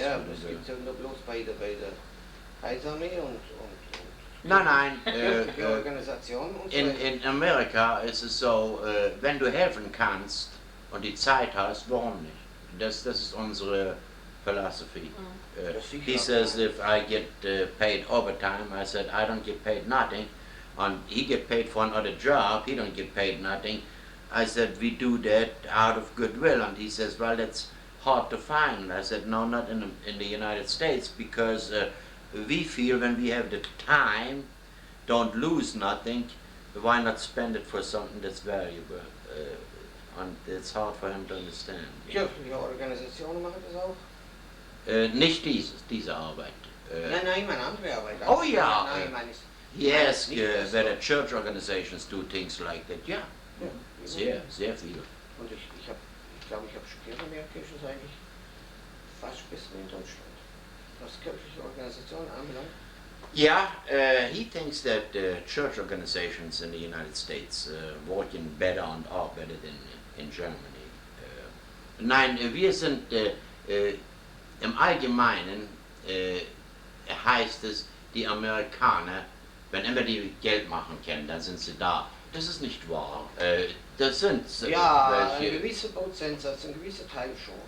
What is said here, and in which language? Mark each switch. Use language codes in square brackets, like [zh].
[de] Ja, aber das gibt es ja nur bloß bei der Kaiserarmee und Nein, die Organisation und so. in Amerika ist es so, wenn du helfen kannst und die Zeit hast, warum nicht? Das ist unsere philosophy. [en] He says if I get paid overtime, I said I don't get paid nothing, and he get paid for another job, he don't get paid nothing. I said we do that out of goodwill, and he says, well, that's hard to find. I said no, not in the United States, because we feel when we have the time, don't lose nothing, why not spend it for something that's valuable? And it's hard for him to understand. [de] Kirchliche Organisationen machen das auch? Nicht diese Arbeit. Nein, meine andere Arbeit. Oh ja. Nein, meine [en] He asked whether church organizations do things like that. [de] Ja, sehr viele. Und ich glaube, ich habe studiert in Kirche, ist eigentlich fast besser in Deutschland. Was kirchliche Organisationen anbelangt. [en] Yeah, he thinks that church organizations in the United States working better and are better than in Germany. [de] Nein, wir sind im Allgemeinen heißt es, die Amerikaner, wenn immer die Geld machen können, dann sind sie da. Das ist nicht wahr. Das sind ja, welche, ein gewisser Prozentsatz, ein gewisser Teil schon.